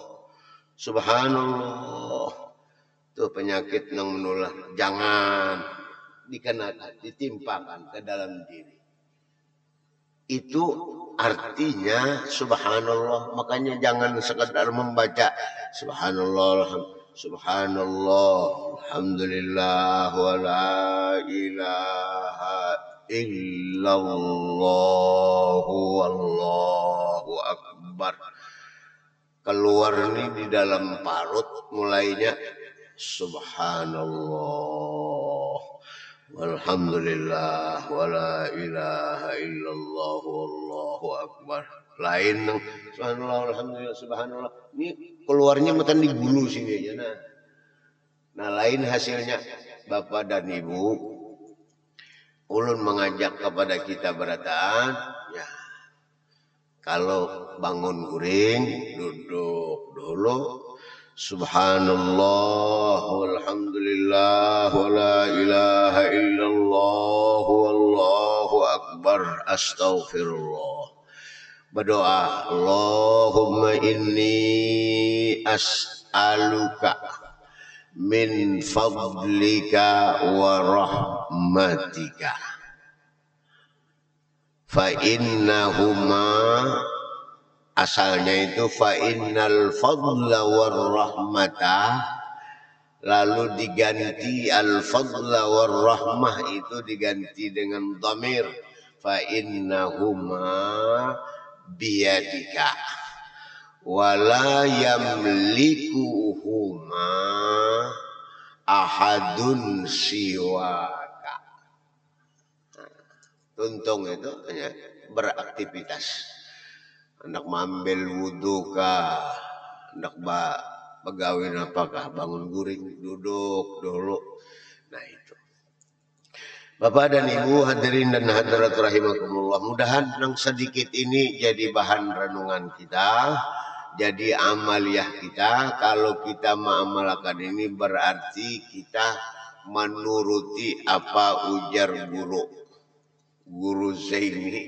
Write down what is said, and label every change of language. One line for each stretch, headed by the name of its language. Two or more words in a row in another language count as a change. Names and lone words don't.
Banjar: Subhanallah. Itu penyakit yang menular. Jangan dikenakan, ditimpakan ke dalam diri. Itu artinya subhanallah. Makanya jangan sekedar membaca
Arabic: سبحان الله، سبحان الله، الحمد لله، ولا إله إلا الله، والله أكبر.
Banjar: Keluar nih di dalam parut mulainya
Arabic: سبحان الله، والحمد لله، ولا إله إلا الله، والله أكبر.
Banjar: Lain
Arabic: سبحان الله، الحمد لله، سبحان الله.
Banjar: Ini keluarnya matan di bulu sini aja. Nah, lain hasilnya. Bapak dan Ibu, ulun mengajak kepada kita berataan, ya. Kalau bangun guring, duduk dulu.
Arabic: سبحان الله، والحمد لله، ولا إله إلا الله، والله أكبر، أستغفر الله. Berdoa, اللهم إني أسألك من فضلك ورحمتك. فإنهما,
Banjar: asalnya itu
Arabic: فإن الفضل والرحمة,
Banjar: lalu diganti
Arabic: الفضل والرحمة
Banjar: itu diganti dengan
Arabic: ضمير فإنهما بيدك ولا يملكهما أحد سواك.
Banjar: Tuntung itu hanya beraktivitas. Hendak mengambil wudhu kah, hendak begawin apakah, bangun guring, duduk dulu. Nah itu. Bapak dan Ibu hadirin dan hadirat rahimakumullah, mudahan yang sedikit ini jadi bahan renungan kita, jadi amaliyah kita. Kalau kita mengamalkan ini berarti kita menuruti apa ujar guru Zaini.